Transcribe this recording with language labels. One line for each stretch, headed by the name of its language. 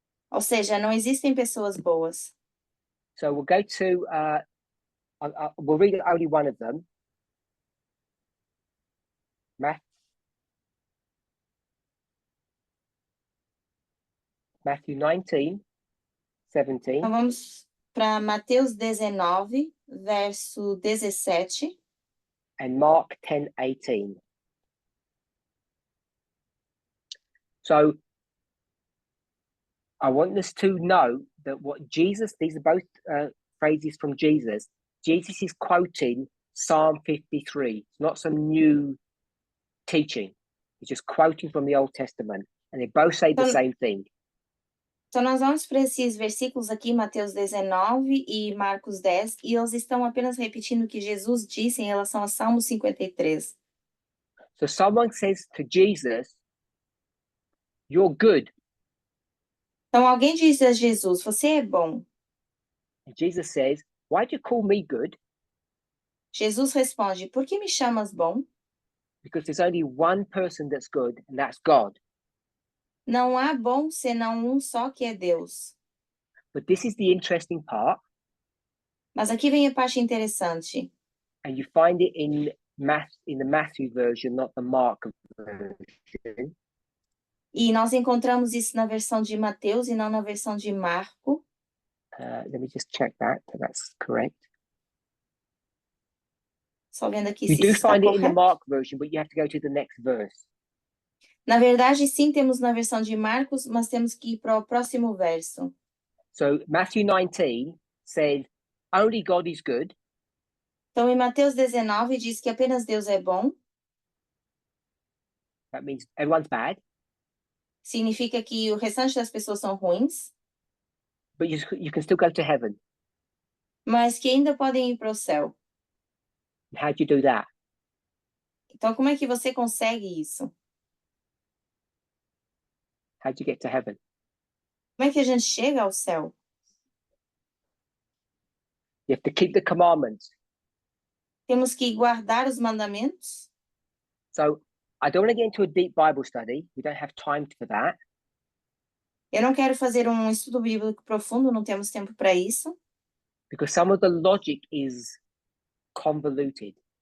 Portuguese: Ou seja, não existem pessoas boas.
English: So we'll go to, we'll read only one of them. Matthew 19, 17.
Portuguese: Então, vamos para Mateus 19, verso 17.
English: And Mark 10, 18. So I want us to know that what Jesus, these are both phrases from Jesus. Jesus is quoting Psalm 53. It's not some new teaching. He's just quoting from the Old Testament. And they both say the same thing.
Portuguese: Então, nós vamos para esses versículos aqui, Mateus 19 e Marcos 10, e eles estão apenas repetindo o que Jesus disse em relação a Salmo 53.
English: So someone says to Jesus, "You're good."
Portuguese: Então, alguém diz a Jesus, você é bom.
English: And Jesus says, "Why do you call me good?"
Portuguese: Jesus responde, por que me chamas bom?
English: Because there's only one person that's good, and that's God.
Portuguese: Não há bom senão um só que é Deus.
English: But this is the interesting part,
Portuguese: Mas aqui vem a parte interessante.
English: and you find it in the Matthew version, not the Mark version.
Portuguese: E nós encontramos isso na versão de Mateus e não na versão de Marco.
English: Let me just check that's correct.
Portuguese: Só vendo aqui
English: You
Portuguese: se
English: do
Portuguese: isso está
English: find it in the
Portuguese: correto.
English: Mark version, but you have to go to the next verse.
Portuguese: Na verdade, sim, temos na versão de Marcos, mas temos que ir para o próximo verso.
English: So Matthew 19 says, "Only God is good."
Portuguese: Então, em Mateus 19, diz que apenas Deus é bom.
English: That means everyone's bad,
Portuguese: Significa que o restante das pessoas são ruins,
English: but you can still go to heaven.
Portuguese: mas que ainda podem ir para o céu.
English: And how do you do that?
Portuguese: Então, como é que você consegue isso?
English: How do you get to heaven?
Portuguese: Como é que a gente chega ao céu?
English: You have to keep the commandments.
Portuguese: Temos que guardar os mandamentos.
English: So I don't want to get into a deep Bible study. We don't have time for that.
Portuguese: Eu não quero fazer um estudo bíblico profundo, não temos tempo para isso.
English: Because some of the logic is convoluted.